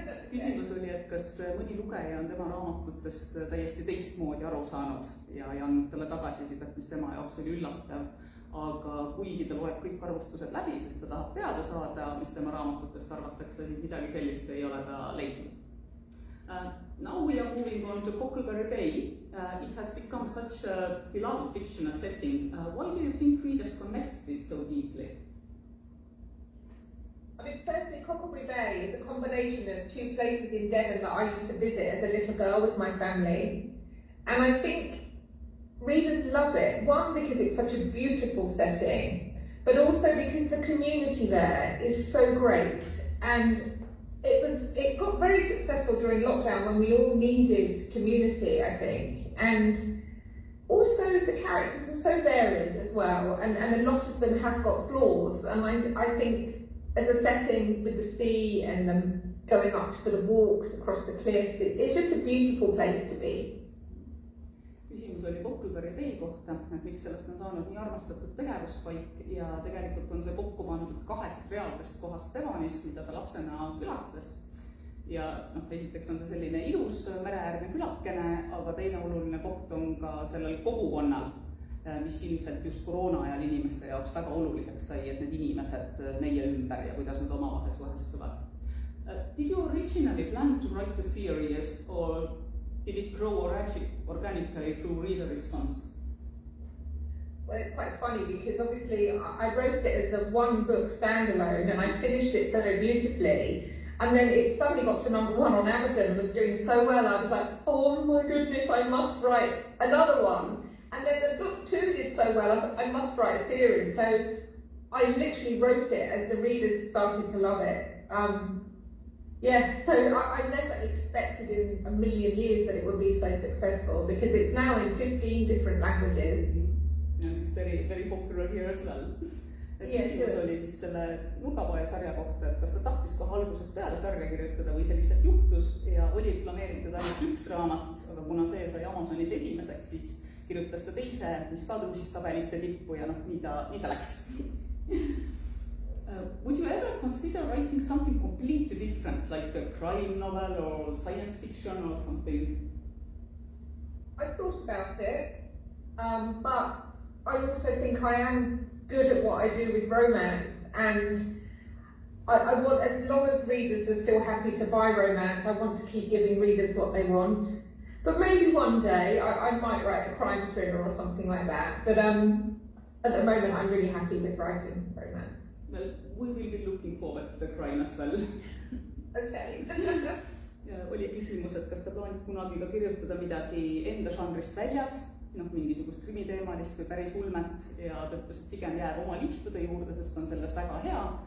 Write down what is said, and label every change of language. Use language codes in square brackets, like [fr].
[et] küsimus oli, et kas mõni lugeja on tema raamatutest täiesti teistmoodi aru saanud ja andnud talle tagasisidet, mis tema jaoks oli üllatav. Aga kuigi ta loeb kõik arvustused läbi, sest ta tahab teada saada, mis tema raamatutest arvatakse, siis midagi sellist ei ole ta leidnud. [en] Now we are moving on to Huckleberry Bay. It has become such a beloved fictional setting. Why do you think readers connect with it so deeply? I mean, personally, Huckleberry Bay is a combination of two places in Devon that I used to visit as a little girl with my family. And I think readers love it. One, because it's such a beautiful setting, but also because the community there is so great. And it got very successful during lockdown when we all needed community, I think. And also the characters are so varied as well, and a lot of them have got flaws. And I think as a setting with the sea and them going up for the walks across the cliffs, it's just a beautiful place to be. [et] Küsimus oli Huckleberry Bay kohta, et miks sellest on saanud nii armastatud tegevuspaik ja tegelikult on see kokku pandud 2 reaalsest kohast Devonis, mida ta lapsena külastas. Ja esiteks on see selline ilus mereäärne külakene, aga teine oluline koht on ka sellel kogukonnal, mis ilmselt just koroona ajal inimeste jaoks väga oluliseks sai, et need inimesed meie ümber ja kuidas nad omavahel suhestuvad. [en] Did you originally plan to write a series or did it grow organically through reader response? Well, it's quite funny because obviously I wrote it as a one-book standalone and I finished it so beautifully. And then it suddenly got to #1 on Amazon and was doing so well. I was like, oh my goodness, I must write another one. And then the book 2 did so well, I thought I must write a series. So I literally wrote it as the readers started to love it. So I never expected in a million years that it would be so successful because it's now in 15 different languages. And it's very, very popular here as well. [et] Küsimus oli siis selle Nurgapoe sarja kohta, et kas ta tahtis kohe algusest peale sarja kirjutada või see lihtsalt juhtus ja oli planeeritud ainult 1 raamat, aga kuna see sai Amazonis esimeseks, siis kirjutas ta teise, mis ka tõusis tabelite tippu ja nii ta läks. [en] Would you ever consider writing something completely different, like a crime novel or science fiction or something? I've thought about it, but I also think I am good at what I do with romance, and I want, as long as readers are still happy to buy romance, I want to keep giving readers what they want. But maybe one day I might write a crime thriller or something like that. But at the moment, I'm really happy with writing romance. Well, we will be looking forward to the crime as well. Okay. [et] Oli küsimus, et kas ta plaanib kunagi ka kirjutada midagi enda žanrist väljas, mingisugust krimiteemalist või päris ulmet ja ta ütles, et pigem jääb oma liistude juurde, sest on selles väga hea.